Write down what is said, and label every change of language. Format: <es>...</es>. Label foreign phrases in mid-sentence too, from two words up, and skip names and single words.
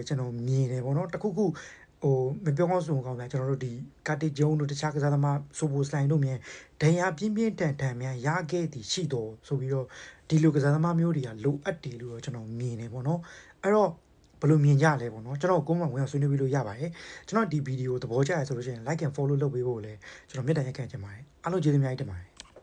<my>ကျွန်တော်မြင်တယ်ပေါ့နော်တခုခုမပြောကောင်းဆိုကောင်းဗျာကျွန်တော်တို့ဒီကာတီဂျုံတို့တခြားကစားသမားဆိုပိုစလိုင်းတို့မြန်ဒဏ်ရာပြင်းထန်မြန်ရခဲ့သည်ရှိတော်ဆိုပြီးတော့ဒီလိုကစားသမားမျိုးတွေကလိုအပ်တယ်လို့တော့ကျွန်တော်မြင်တယ်ပေါ့နော်အဲ့တော့ဘယ်လိုမြင်ကြလဲပေါ့နော်ကျွန်တော်ကိုမဝင်အောင်ဆွေးနွေးပြီးလို့ရပါတယ်ကျွန်တော်ဒီဗီဒီယိုသဘောကျရဆိုလို့ရှိရင်</my> <en>like and follow</en> <my>လုပ်ပေးဖို့လည်းကျွန်တော်မြတ်တမ်းရက်ခံချင်ပါတယ်အားလုံးကျေးဇူးအများကြီးတင်ပါတယ်</my>